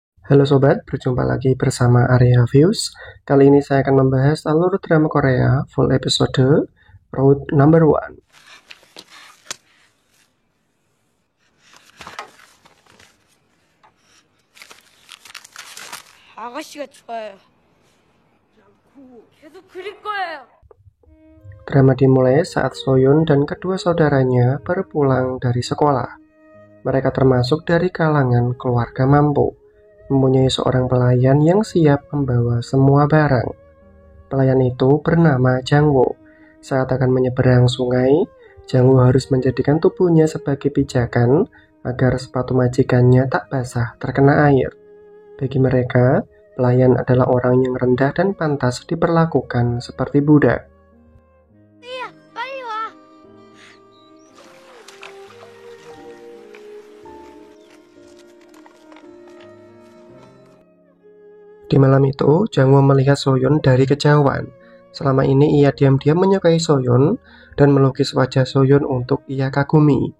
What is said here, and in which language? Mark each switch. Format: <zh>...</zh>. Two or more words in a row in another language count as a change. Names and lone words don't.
<id>Halo sobat, berjumpa lagi bersama Area Views. Kali ini saya akan membahas alur drama Korea</id> <en>full episode</en> <id>Road Number One.</id> <ko>아가씨가 좋아요. 계속 그릴 거예요.</ko> <id>Drama dimulai saat Soyun dan kedua saudaranya berpulang dari sekolah. Mereka termasuk dari kalangan keluarga mampu, mempunyai seorang pelayan yang siap membawa semua barang. Pelayan itu bernama Jangwo. Saat akan menyeberang sungai, Jangwo harus menjadikan tubuhnya sebagai pijakan agar sepatu majikannya tak basah terkena air. Bagi mereka, pelayan adalah orang yang rendah dan pantas diperlakukan seperti budak.</id> <ko>띠야, 빨리 와.</ko> <id>Di malam itu, Jangwo melihat Soyun dari kejauhan. Selama ini ia diam-diam menyukai Soyun dan melukis wajah Soyun untuk ia kagumi.</id>